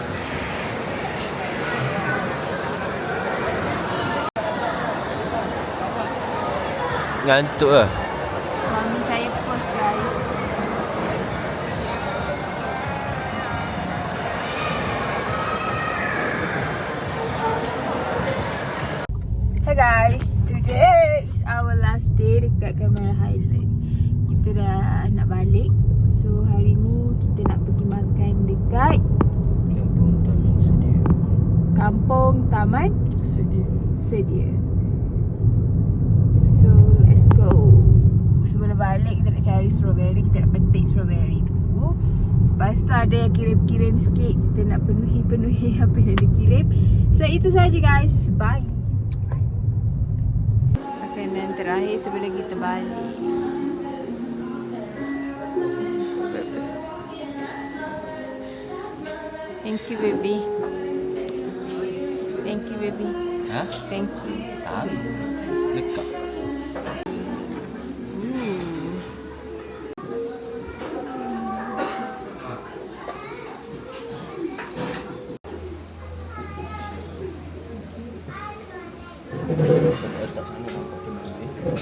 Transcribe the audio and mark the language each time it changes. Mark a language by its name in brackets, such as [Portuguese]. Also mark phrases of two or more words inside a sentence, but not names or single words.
[Malay] Ngantuk lah. Suami saya [English] post guys. Hey guys, today is our last day dekat Cameron Highland. [Malay] Kita dah nak balik. So hari ni kita nak pergi makan dekat Kampung Taman Sedia. Kampung Taman Sedia. Sedia. [English] So let's go. [Malay] Sebelum balik kita nak cari strawberry. Kita nak petik strawberry dulu. Lepas tu ada yang kirim-kirim sikit. Kita nak penuhi apa yang dia kirim. So itu saja guys. Bye. Makanan terakhir sebelum kita balik. [English] Thank you baby. Thank you baby. Ha? Thank you. [Malay] Tahu. Dekat. Letak sana nampak kemana ni.